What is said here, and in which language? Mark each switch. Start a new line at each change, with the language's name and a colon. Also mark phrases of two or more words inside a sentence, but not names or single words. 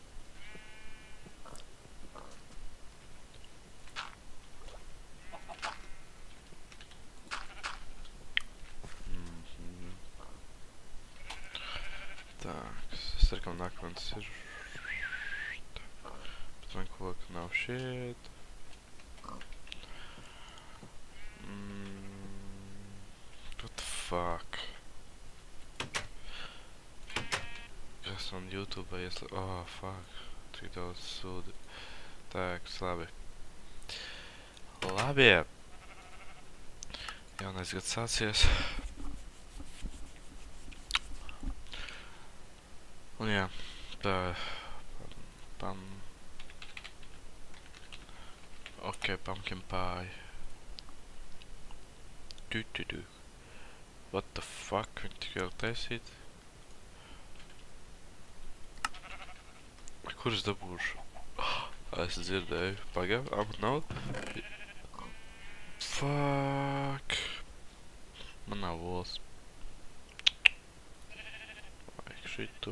Latvian: Tak, es ceru, ka nākamais ir. Bet man koka nav šeit.
English: What the fuck?
Latvian: Kas man YouTube
English: oh, fuck.
Latvian: Tik daudz sūdi. Tak, labi. Labi. Jaunais gads sācies. Un jā, tā, ok, Pumpkin Pie.
English: What the fuck,
Latvian: viņi tik vēl taisīt? Kur es dabūšu? Es dzirdēju, pagaid, nav? Fuck. Man nav vols. Vajag šito.